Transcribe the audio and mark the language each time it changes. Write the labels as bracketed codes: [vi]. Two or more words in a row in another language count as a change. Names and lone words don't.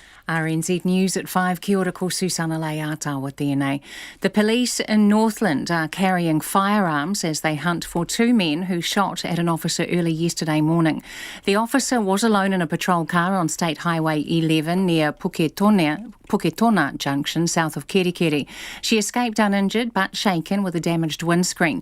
[en] RNZ News at 5. [mi] Kia ora, ko Susana Leatawa tēnei. [en] The police in Northland are carrying firearms as they hunt for two men who shot at an officer early yesterday morning. The officer was alone in a patrol car on State Highway 11 near Puketona Junction, south of Kerikeri. She escaped uninjured but shaken with a damaged windscreen.